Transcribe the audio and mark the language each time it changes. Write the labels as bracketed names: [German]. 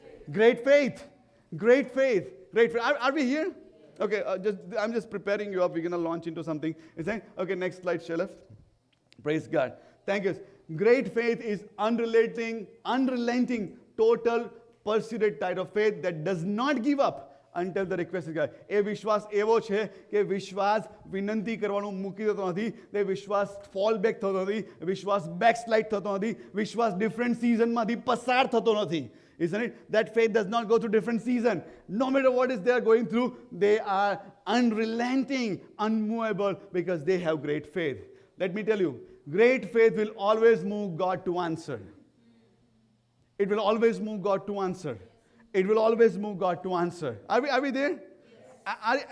[English] Great faith. Great faith. Great faith. Are we here? Okay, I'm just preparing you up. We're going to launch into something. Okay, next slide, Shelef. Praise God. Thank you. Great faith is unrelenting, total, persistent type of faith that does not give up until the request is given. [Gujarati] એ વિશ્વાસ એવો છે કે વિશ્વાસ વિનંતી કરવાનું મૂકી દેતો નથી. તે વિશ્વાસ ફોલ બેક થતો નથી. વિશ્વાસ બેકસ્લાઇડ થતો નથી. વિશ્વાસ ડિફરન્ટ સિઝનમાંથી પસાર થતો નથી. [English] Isn't it? That faith does not go through different season. No matter what is they are going through, they are unrelenting, unmovable, because they have great faith. Let me tell you, great faith will always move God to answer. It will always move God to answer. It will always move God to answer. Are we there? Yes.